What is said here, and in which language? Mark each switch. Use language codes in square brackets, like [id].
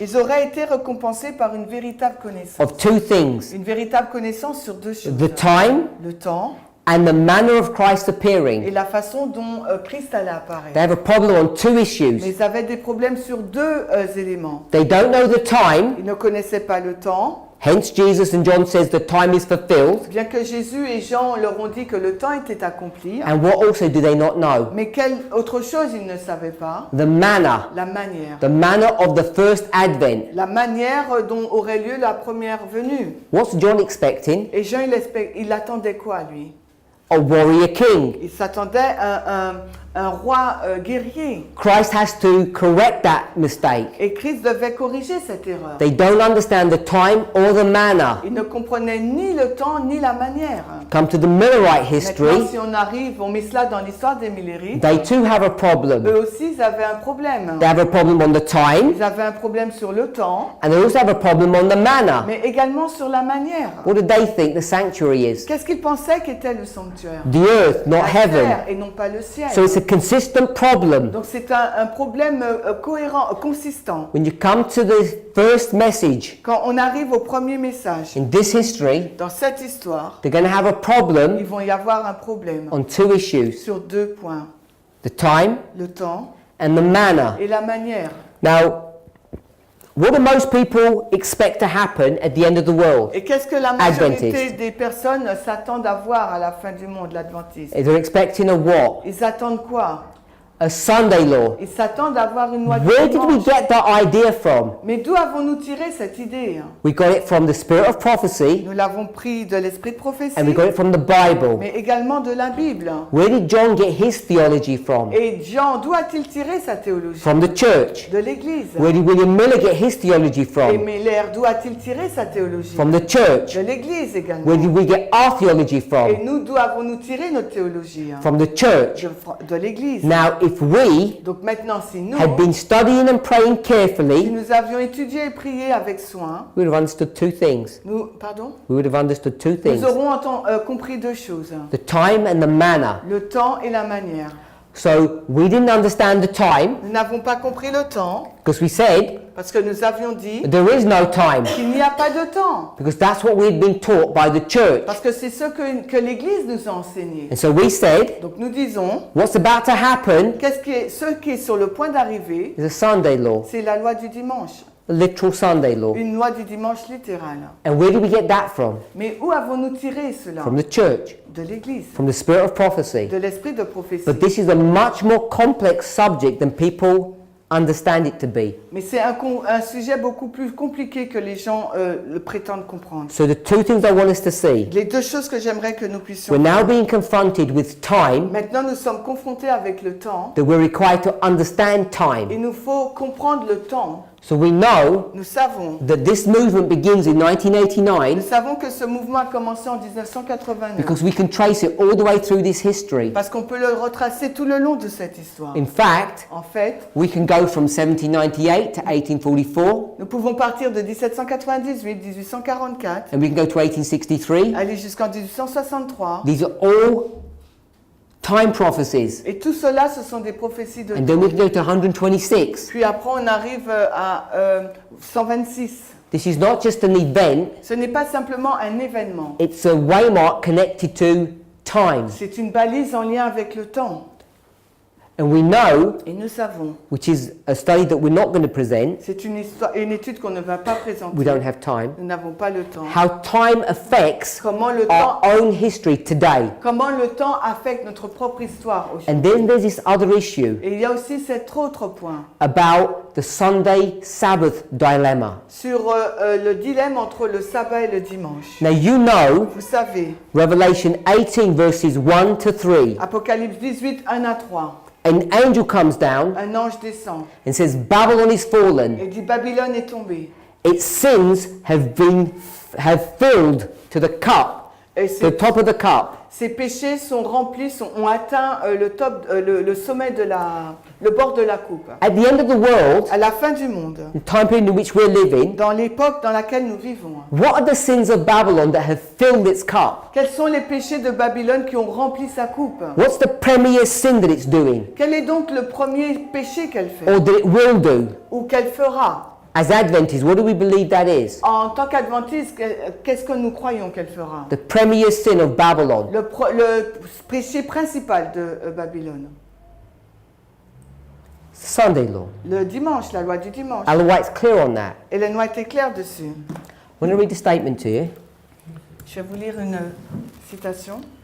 [fr] ils auraient été récompensés par une véritable connaissance. [en] of two things: [fr] Une véritable connaissance sur deux choses. [en] the time [fr] Le temps [en] and the manner of Christ [fr] et [en] appearing. [fr] la façon dont Christ allait apparaître. [en] They have a problem on two [fr] Mais [en] issues. [fr] ils avaient des problèmes sur deux éléments. [en] They don't know the time, [fr] Ils ne connaissaient pas le temps, [en] hence Jesus and John says the time is fulfilled. [fr] bien que Jésus et Jean leur ont dit que le temps était accompli. [en] And what also do they not know? [fr] Mais quelle autre chose ils ne savaient pas? [en] The manner, [fr] La manière. [en] the manner of the first advent. [fr] La manière dont aurait lieu la première venue. [en] What's John expecting? [fr] Et Jean, il attendait quoi, lui? [en] A warrior king. [fr] Il s'attendait à un roi guerrier. [en] Christ has to correct that mistake. [fr] Et Christ devait corriger cette erreur. [en] They don't understand the time or the manner. [fr] Il ne comprenait ni le temps ni la manière. [en] Come to the Millerite [fr] Maintenant, [en] history, [fr] si on met cela dans l'histoire des Millérites, [en] they too have a problem. [fr] eux aussi, ils avaient un problème. [en] They have a problem on the time, [fr] Ils avaient un problème sur le temps, [en] and they also have a problem on the manner. [fr] mais également sur la manière. [en] What do they think the sanctuary is? [fr] Qu'est-ce qu'ils pensaient qu'était le sanctuaire? [en] The earth, not [fr] La [en] heaven. [fr] terre et non pas le ciel. [en] So it's a consistent problem. [fr] Donc c'est un problème cohérent, consistant. [en] When you come to the first message [fr] Quand on arrive au premier message, [en] in this history, [fr] dans cette histoire, [en] they're going to have a [fr] il [en] problem [fr] vont y avoir un problème [en] on two issues: [fr] sur deux points, [en] the time [fr] le temps [en] and the manner. [fr] et la manière. [en] Now, what do most people expect to happen at the end of the world? [fr] Et qu'est-ce que la majorité Adventiste. des personnes s'attendent à voir à la fin du monde, l'adventiste? [en] They're expecting a what? [fr] Ils attendent quoi? [en] A Sunday law. [fr] Ils s'attendent à voir une loi du [en] Where did we [fr] dimanche. [en] get that idea from? [fr] Mais d'où avons-nous tiré cette idée? [en] We got it from the spirit of prophecy, [fr] Nous l'avons pris de l'esprit de prophétie, [en] and we got it from the Bible. [fr] mais également de la Bible. [en] Where did John get his theology from? [fr] Et Jean, d'où a-t-il tiré sa théologie? [en] From the church. [fr] De l'Église. [en] Where did William Miller get his theology [fr] Et [en] from? [fr] Miller, d'où a-t-il tiré sa théologie? [en] From the church. [fr] De l'Église également. [en] Where did we get our theology [fr] Et [en] from? [fr] nous, d'où avons-nous tiré notre théologie? [en] From the church. [fr] De l'Église. [en] Now, if we [fr] Donc maintenant, si nous, [en] had been studying and praying [fr] si [en] carefully, [fr] nous avions étudié et prié avec soin, [en] we would have understood two things. [fr] pardon, [en] We would have understood two things: [fr] nous aurons compris deux choses, [en] the time and the manner. [fr] le temps et la manière. [en] So we didn't understand the time [fr] Nous n'avons pas compris le temps [en] because we said [fr] parce que nous avions dit [en] there is no time, [fr] qu'il n'y a pas de temps. [en] because that's what we had been taught by the church. [fr] Parce que c'est ce que l'Église nous a enseigné. [en] And so we said, [fr] Donc nous disons, [en] what's about to happen [fr] ce qui est sur le point d'arriver, [en] is a Sunday law, [fr] c'est la loi du dimanche. [en] a literal Sunday law. [fr] Une loi du dimanche littérale. [en] And where did we get that from? [fr] Mais où avons-nous tiré cela? [en] From the church, [fr] De l'Église, [en] from the spirit of prophecy. [fr] de l'esprit de prophétie. [en] But this is a much more complex subject than people understand it to be. [fr] Mais c'est un sujet beaucoup plus compliqué que les gens le prétendent comprendre. [en] So the two things I want us to see: [fr] Les deux choses que j'aimerais que nous puissions [en] we're now [fr] faire. [en] being confronted with time, [fr] Maintenant, nous sommes confrontés avec le temps. [en] that we're required to understand [fr] Il [en] time. [fr] nous faut comprendre le temps. [en] So we know [fr] Nous savons. [en] that this movement begins in [fr] Nous [en] 1989 [fr] savons que ce mouvement a commencé en 1989. [en] because we can trace it all the way through this history. [fr] Parce qu'on peut le retracer tout le long de cette histoire. [en] In fact, [fr] En fait, [en] we can go from 1798 to 1844, [fr] nous pouvons partir de 1798, 1844, [en] and we can go to 1863. [fr] aller jusqu'en 1863. [en] These are all time prophecies. [fr] Et tout cela, ce sont des prophéties de [en] And then we can go to 126. [fr] Puis après, on arrive à 126. [en] This is not just an event, [fr] Ce n'est pas simplement un événement. [en] it's a waymark connected to time. [fr] C'est une balise en lien avec le temps. [en] And we know, [fr] Et nous savons, [en] which is a study that we're not going to present, [fr] c'est une étude qu'on ne va pas présenter. [en] we don't have time, [fr] Nous n'avons pas le temps. [en] how time affects [fr] Comment le [en] our [fr] temps, [en] own history today. [fr] comment le temps affecte notre propre histoire aujourd'hui. [en] And then there's this other issue [fr] Et il y a aussi cet autre point [en] about the Sunday Sabbath dilemma. [fr] sur le dilemme entre le sabbat et le dimanche. [en] Now you know [fr] Vous savez, [en] Revelation 18 verses 1 to 3. [fr] Apocalypse 18, 1 à 3, [en] An angel comes down [fr] un ange descend [en] and says Babylon is fallen. [fr] et dit Babylone est tombée. [en] Its sins have filled to the cup, [fr] Et [en] the top of the cup. [fr] ses péchés sont remplis, ont atteint le sommet de le bord de la coupe. [en] At the end of the world, [fr] À la fin du monde, [en] the time period in which we're living, [fr] dans l'époque dans laquelle nous vivons, [en] what are the sins of Babylon that have filled its cup? [fr] quels sont les péchés de Babylone qui ont rempli sa coupe? [en] What's the premier sin that it's doing, [fr] Quel est donc le premier péché qu'elle fait [en] or that it will do? [fr] ou qu'elle fera? [en] As Adventists, what do we believe that is? [fr] En tant qu'adventiste, qu'est-ce que nous croyons qu'elle fera? [en] The premier sin of Babylon. [fr] Le péché principal de Babylone. [en] Sunday law. [fr] Le dimanche, la loi du dimanche. [en] Ellen White's clear on that. [fr] Hélène White est claire dessus. [en] I'm going to read the statement to you. [fr] Je vais vous lire une citation.